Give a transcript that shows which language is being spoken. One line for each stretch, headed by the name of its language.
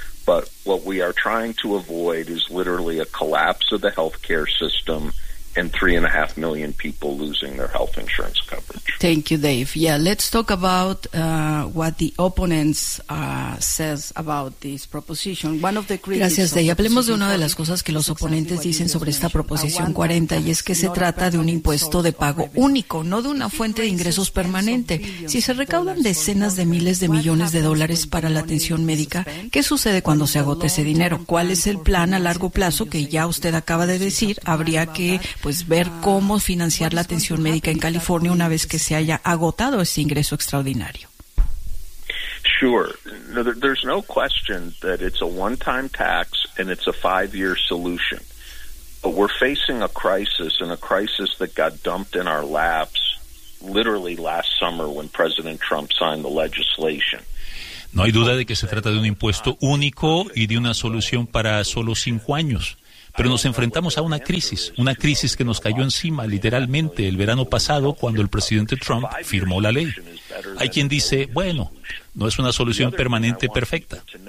English: But what we are trying to avoid is literally a collapse of the healthcare system and 3.5 million people losing their health insurance coverage. Thank you, Dave. Yeah, let's talk about what the opponents says about this proposition. One of the critics.
Spanish: Gracias, Dave. Hablemos de una de las cosas que los oponentes dicen sobre esta proposición 40, y es que se trata de un impuesto de pago único, no de una fuente de ingresos permanente. Si se recaudan decenas de miles de millones de dólares para la atención médica, ¿qué sucede cuando se agota ese dinero? ¿Cuál es el plan a largo plazo que ya usted acaba de decir? Habría que ver cómo financiar la atención médica en California una vez que se haya agotado ese ingreso extraordinario.
English: Sure. No, there's no question that it's a one-time tax and it's a five-year solution. But we're facing a crisis that got dumped in our laps literally last summer when President Trump signed the legislation.
Spanish: No hay duda de que se trata de un impuesto único y de una solución para solo 5 años. Pero nos enfrentamos a una crisis que nos cayó encima literalmente el verano pasado cuando el presidente Trump firmó la ley. Hay quien dice, bueno, no es una solución permanente perfecta.